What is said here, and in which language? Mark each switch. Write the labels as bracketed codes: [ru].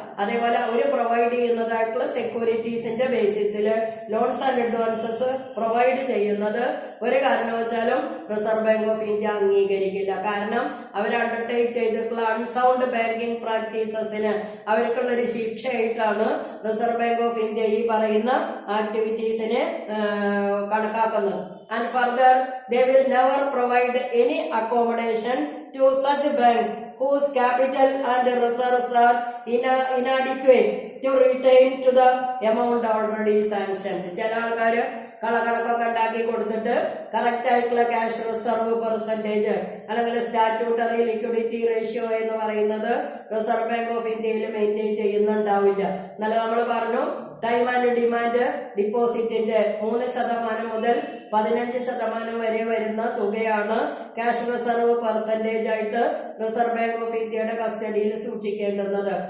[ml] അതേപോലെ അവര് provide ചെയ്യുന്നതായിട്ടുള്ള സെക്യൂരിറ്റീസിന്റെ ബേസിസിൽ loans and advances provide ചെയ്യുന്നത് ഒരു കാരണവശാലും റിസർവ് ബാങ്ക് ഓഫ് ഇന്ത്യ അംഗീകരിക്കില്ല. കാരണം അവർ അണ്ടർടേക്ക് ചെയ്തിട്ടുള്ള അൺസൗണ്ട് ബാങ്കിങ് പ്രാക്ടീസസിന് അവർക്കുള്ള ഒരു ശിക്ഷയായിട്ടാണ് റിസർവ് ബാങ്ക് ഓഫ് ഇന്ത്യ ഈ പറയുന്ന ആക്ടിവിറ്റീസിനെ കണക്കാക്കുന്നത്. [en] And further, they will never provide any accommodation to such banks whose capital and reserves are inadequate to retain to the amount already sanctioned. [ml] ചില ആൾക്കാര് കണക്കൊക്കെ ഉണ്ടാക്കി കൊടുത്തിട്ട് കറക്റ്റ് ആയിട്ടുള്ള ക്യാഷ് റിസർവ് പെർസെന്റേജ് അല്ലെങ്കിൽ സ്റ്റാറ്റ്യൂട്ടറി ലിക്വിഡിറ്റി റേഷ്യോ എന്ന് പറയുന്നത് reserve bank of ഇന്ത്യയിൽ മെയിൻറ്റെയിൻ ചെയ്യുന്നുണ്ടാവില്ല. എന്നാലും നമ്മൾ പറഞ്ഞു ടൈം ആൻഡ് ഡിമാൻഡ് ഡിപ്പോസിറ്റിന്റെ 3% മുതൽ 15% വരെ വരുന്ന തുകയാണ് ക്യാഷ് റിസർവ് പെർസെന്റേജ് ആയിട്ട് റിസർവ് ബാങ്ക് ഓഫ് ഇന്ത്യയുടെ കസ്റ്റഡിയിൽ സൂക്ഷിക്കേണ്ടുന്നത്.